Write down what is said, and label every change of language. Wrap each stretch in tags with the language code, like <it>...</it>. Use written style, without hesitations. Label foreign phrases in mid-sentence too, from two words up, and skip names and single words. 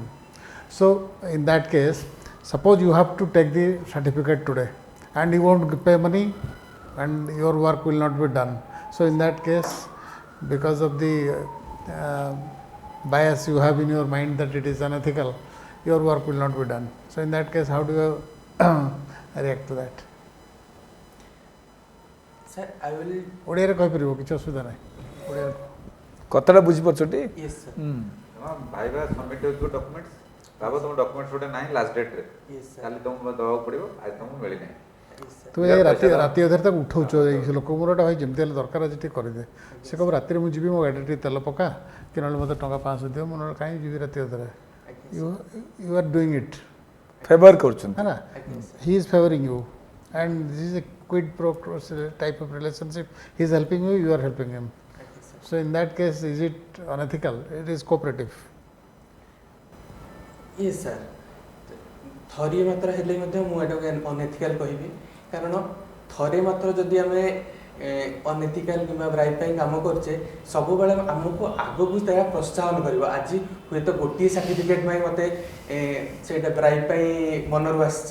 <en>So in that case, suppose you have to take the certificate today and you won't pay money and your work will not be done. So in that case, because of the bias you have in your mind that it is unethical, your work will not be done. So in that case, how do you react to that? Sir, I will.</en> <or>ଓଡ଼ିଆରେ କହିପାରିବ କିଛି ଅସୁବିଧା ନାହିଁ ଓଡ଼ିଆରେ କଥାଟା ବୁଝିପାରୁଛଟି?</or> <en>Yes sir.</en> <or>ଭାଇବା ସବମିଟ୍ ହେଉଥିବା ଡକ୍ୟୁମେଣ୍ଟସ୍ ଭାବ ତୁମ ଡକ୍ୟୁମେଣ୍ଟସ୍ ଗୋଟେ ନାହିଁ</or> <en>last date Yes sir.</en> <or>କାଲି ତୁମକୁ ଦେବାକୁ ପଡ଼ିବ ଆଜି ତୁମକୁ ମିଳିନାହିଁ</or> <en>Yes sir.</en> <or>ତୁମେ ଏ ରାତି ଅଧରେ ତାକୁ ଉଠଉଛ ଏଇ ଲୋକ ମୋର ଏଇଟା ଭାଇ ଯେମିତି ହେଲେ ଦରକାର ଅଛି ଟିକେ କରିଦେ। ସେ କହିବ ରାତିରେ ମୁଁ ଯିବି ମୋ ଗାଡ଼ିରେ ଟିକେ ତେଲ ପକା କି ନହେଲେ ମୋତେ ଟଙ୍କା 500 ଦିଅ, ମୁଁ ନହେଲେ କାହିଁକି ଯିବି ରାତି ଅଧରେ।</or> <en>You are doing it.</en> <or>ଫେଭର କରୁଛନ୍ତି।</or> <hi>है ना?</hi> <en>He is favoring you, and this is a quid pro quo type of relationship. He is helping you, you are helping him. So in that case, is it unethical? It is cooperative. Yes sir.</en> <or>ଥରିଏ ମାତ୍ର ହେଲେ ମଧ୍ୟ ମୁଁ ଏଟାକୁ ଅନଏଥିକାଲ କହିବି, କାରଣ ଥରେ ମାତ୍ର ଯଦି ଆମେ ଅନଏଥିକାଲ କିମ୍ବା ବ୍ରାଇବ୍ ପାଇଁ କାମ କରୁଛେ, ସବୁବେଳେ ଆମକୁ ଆଗକୁ ତାହା ପ୍ରୋତ୍ସାହନ କରିବ। ଆଜି ହୁଏତ ଗୋଟିଏ ସାର୍ଟିଫିକେଟ୍ ପାଇଁ ମୋତେ ସେଇଟା ବ୍ରାଇବ୍ ପାଇଁ ମନରୁ ଆସିଛି,</or>